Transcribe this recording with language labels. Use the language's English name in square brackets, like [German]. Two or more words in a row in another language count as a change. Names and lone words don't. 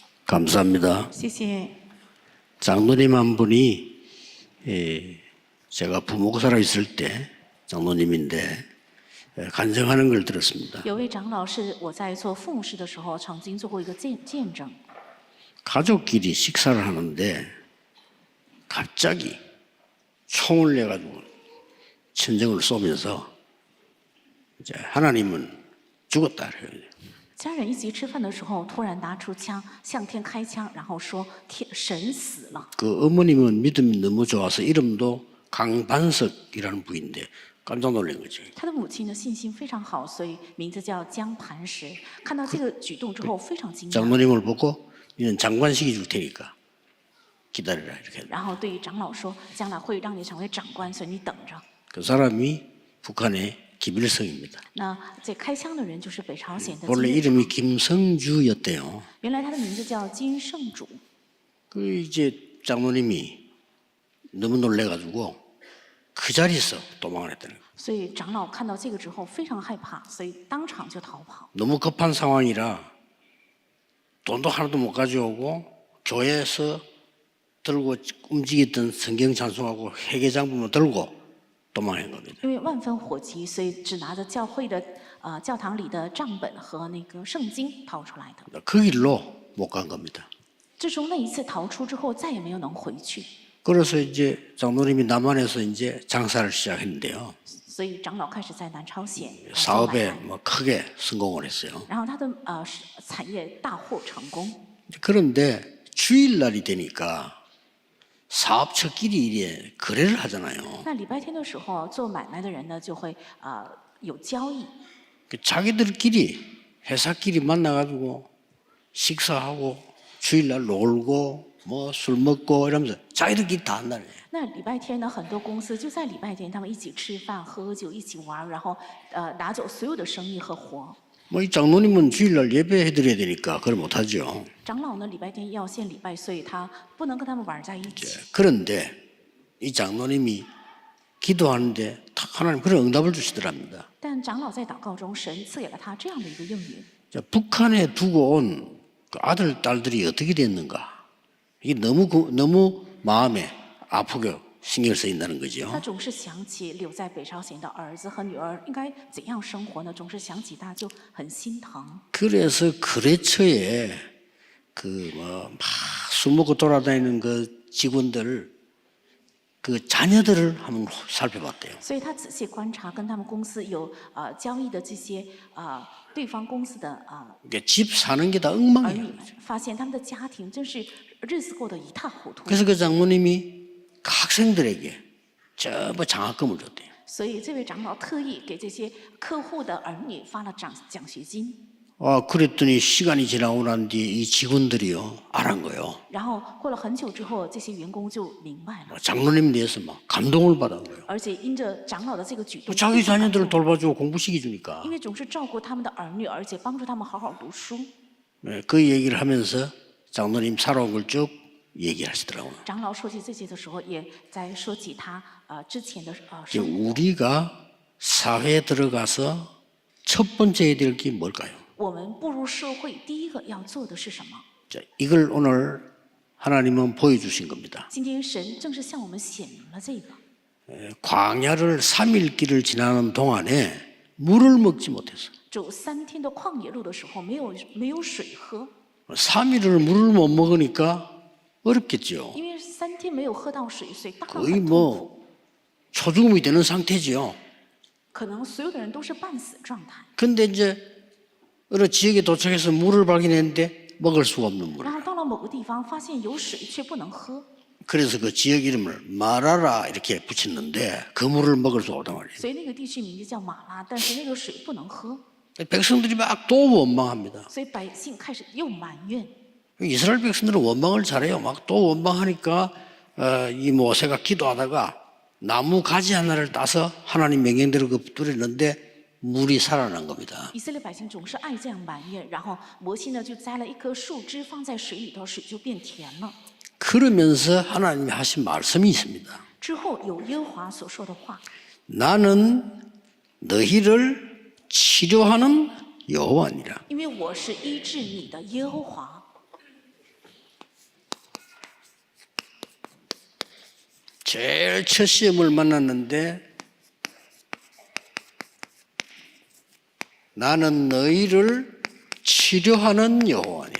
[Korean] 감사합니다. [Chinese] 谢谢。 [Korean] 장로님 한 분이 제가 부목사로 있을 때 장로님인데 간증하는 걸 들었습니다. [Chinese] 有位长老是我在做父母师的时候曾经做过一个见证。 [Korean] 가족끼리 식사를 하는데 갑자기 총을 내가지고 천정을 쏘면서 이제 하나님은 죽었다 그래요. [Chinese] 家人一起吃饭的时候，突然拿出枪向天开枪，然后说神死了。 [Korean] 그 어머님은 믿음이 너무 좋아서 이름도 강반석이라는 부인데 깜짝 놀란 거죠. [Chinese] 他的母亲的信心非常好，所以名字叫江磐石。看到这个举动之后，非常惊讶。 [Korean] 장로님을 보고 이는 장관 시켜 줄 테니까 기다려라 이렇게. [Chinese] 然后对于长老说，将来会让你成为长官，所以你等着。 [Korean] 그 사람이 북한의 김일성입니다. [Chinese] 那这开枪的人就是北朝鲜的 [Korean] 원래 [Chinese] 金日成 [Korean] 이름이 김성주였대요. [Chinese] 原来他的名字叫金圣主。 [Korean] 그 이제 장로님이 너무 놀래가지고 그 자리에서 도망을 했다는 거예요. [Chinese] 所以长老看到这个之后非常害怕，所以当场就逃跑。 [Korean] 너무 급한 상황이라 돈도 하나도 못 가져오고 교회에서 들고 움직였던 성경 찬송하고 회개장부만 들고 도망한 겁니다. [Chinese] 因为万分火急，所以只拿着教会的教堂里的账本和那个圣经逃出来的。 [Korean] 그 길로 못 간 겁니다. [Chinese] 自从那一次逃出之后，再也没有能回去。 [Korean] 그래서 이제 장로님이 남한에서 이제 장사를 시작했는데요. [Chinese] 所以长老开始在南朝鲜做买 [Korean] 사업에 [Chinese] 卖 [Korean] 뭐 크게 성공을 했어요. [Chinese] 然后他的产业大获成功。 [Korean] 그런데 주일날이 되니까 사업처끼리 이래 거래를 하잖아요. [Chinese] 那礼拜天的时候，做买卖的人呢就会有交易， [Korean] 자기들끼리 회사끼리 만나가지고 식사하고 주일날 놀고 뭐 술 먹고 이러면서 자기들끼리 다 한다네. [Chinese] 那礼拜天呢，很多公司就在礼拜天，他们一起吃饭、喝酒、一起玩，然后拿走所有的生意和活。 [Korean] 뭐 이 장로님은 주일날 예배해드려야 되니까 그걸 못하죠. [Chinese] 长老呢，礼拜天要献礼拜，所以他不能跟他们玩在一起。 [Korean] 그런데 이 장로님이 기도하는데 탁 하나님 그런 응답을 주시더랍니다. [Chinese] 但长老在祷告中，神赐给了他这样的一个应允。 [Korean] 자, 북한에 두고 온 그 아들 딸들이 어떻게 됐는가? 이게 너무 마음에 아프게 신경 쓰인다는 [Chinese] 他 [Korean] 거죠. [Chinese] 总是想起留在北朝鲜的儿子和女儿应该怎样生活呢？总是想起他就很心疼。 [Korean] 그래서 거래처에 그 뭐 막 술 먹고 돌아다니는 그 직원들 그 자녀들을 한번 살펴봤대요. [Chinese] 所以他仔细观察跟他们公司有交易的这些对方公司的 [Korean] 이게 집 사는 게 다 [Chinese] 儿 [Korean] 엉망이에요. [Chinese] 女，发现他们的家庭真是日子过得一塌糊涂。 [Korean] 그래서 그 장모님이 그 학생들에게 전부 장학금을 줬대요. [Chinese] 所以这位长老特意给这些客户的儿女发了奖学金。 [Korean] 그랬더니 시간이 지나고 난 뒤에 이 직원들이요 안 한 거예요. [Chinese] 然后过了很久之后，这些员工就明白了， [Korean] 장로님에 대해서 막 감동을 받은 거예요. [Chinese] 而且因着长老的这个举动， [Korean] 자기 자녀들을 돌봐주고 공부시켜주니까 [Chinese] 因为总是照顾他们的儿女，而且帮助他们好好读书。 [Korean] 그 얘기를 하면서 장로님 살아온 걸 쭉 얘기하시더라고요. [Chinese] 长老说起这些的时候，也在说起他之前的 [Korean] 이제 [Chinese] 生活。 [Korean] 우리가 사회에 들어가서 첫 번째 해야 될 게 뭘까요? [Chinese] 我们步入社会，第一个要做的是什么？ [Korean] 자, 이걸 오늘 하나님은 보여주신 겁니다. [Chinese] 今天神正是向我们显明了这个。 [Korean] 광야를 3일 길을 지나는 동안에 물을 먹지 못했어. [Chinese] 走3天的旷野路的时候，没有水喝， [Korean] 3일을 물을 못 먹으니까 어렵겠죠. [Chinese] 因为3天没有喝到水，所以当然 [Korean] 거의 [Chinese] 很痛苦。 [Korean] 뭐 초죽음이 되는 상태죠. [Chinese] 可能所有的人都是半死状态。 [Korean] 근데 이제 어느 지역에 도착해서 물을 발견했는데 먹을 수가 없는 물. [Chinese] 然后到了某个地方，发现有水却不能喝， [Korean] 그래서 그 지역 이름을 마라라 이렇게 붙였는데 그 물을 먹을 수가 없단 말이에요. [Chinese] 所以那个地区名字叫马拉，但是那个水不能喝， [Korean] 백성들이 막 또 원망합니다. [Chinese] 所以百姓开始又埋怨。 [Korean] 이스라엘 백성들은 원망을 잘해요. 막 또 원망하니까 이 모세가 기도하다가 나무 가지 하나를 따서 하나님 명령대로 그 뿌렸는데 물이 살아난 겁니다. [Chinese] 以色列百姓总是爱这样埋怨，然后摩西呢就摘了一棵树枝放在水里头，水就变甜了。 [Korean] 그러면서 하나님이 하신 말씀이 있습니다. [Chinese] 之后有耶和华所说的话， [Korean] 나는 너희를 치료하는 여호와니라. [Chinese] 因为我是医治你的耶和华。 [Korean] 제일 첫 시험을 만났는데 나는 너희를 치료하는 여호와니라.